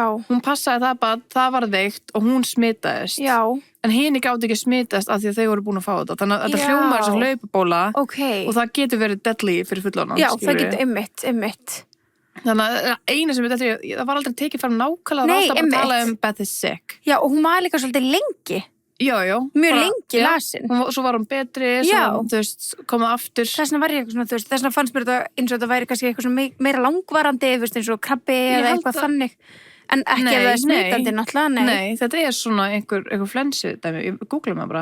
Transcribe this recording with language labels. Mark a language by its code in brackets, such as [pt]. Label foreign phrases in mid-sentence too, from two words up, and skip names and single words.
[is] Hún passaði það bara, það var veikt og hún smitaðist. Já. En hinni gátu ekki smitast af því að þau voru búin að fá þetta. Þannig að þetta hljómar sem hlaupabóla og það getur verið deadly fyrir fullorðna. Já, það getur einmitt. Þannig að eina sem það var aldrei tekið fram nákvæmlega, það var alltaf bara að tala um [en] Beth is sick. [is] Já, og hún var líka svolítið lengi. Já. Mjög lengi lasin. Svo var hún betri, þú veist, komið aftur. Þessna var ég eitthvað svona, þú veist, þessna fannst mér þetta eins og þetta væri kannski eitthvað svona meira langvarandi, þú veist, eins og krabbi eða eitthvað þannig. En ekki ef það er smitandi, náttúrulega, Nei, þetta er svona einhver flensu dæmi, ég googlaði maður bara.